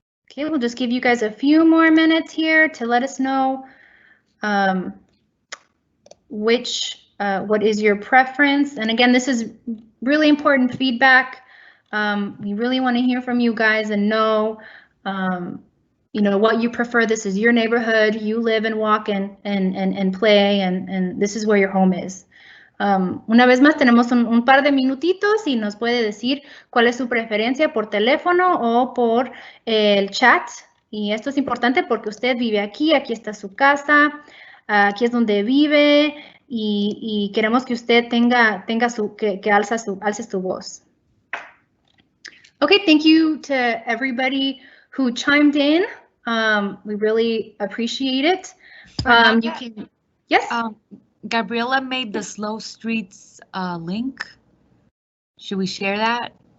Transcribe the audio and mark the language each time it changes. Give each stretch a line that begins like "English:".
English: Okay, we'll just give you guys a few more minutes here to let us know what is your preference. And again, this is really important feedback. We really want to hear from you guys and know, what you prefer. This is your neighborhood. You live and walk and play, and this is where your home is.
Spanish: Una vez más, tenemos un par de minutitos y nos puede decir cuál es su preferencia por teléfono o por el chat. Y esto es importante porque usted vive aquí está su casa, aquí es donde vive y queremos que usted alce su voz.
English: Okay, thank you to everybody who chimed in. We really appreciate it. You can, yes? Gabriela made the Slow Streets link. Should we share that?